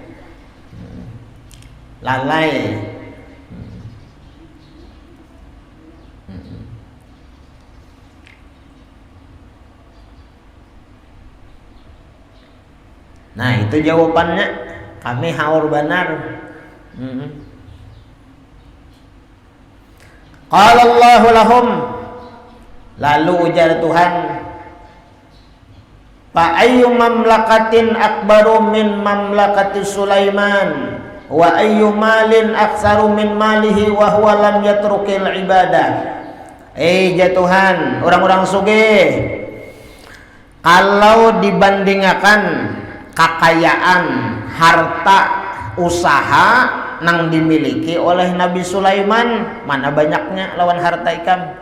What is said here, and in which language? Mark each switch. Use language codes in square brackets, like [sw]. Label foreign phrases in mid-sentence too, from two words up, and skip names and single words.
[bjn] Lalai. Nah itu jawabannya, kami haur benar. [ar] قال الله لهم, [bjn] lalu ujar Tuhan, [ar] فأي مملكة أكبر من مملكة سليمان وأي مال أكثر من ماله وهو لم يترك العبادة. [bjn] Ya Tuhan, orang-orang sugih, kalau dibandingkan kekayaan, harta, usaha nang dimiliki oleh Nabi Sulaiman, mana banyaknya lawan harta ikam.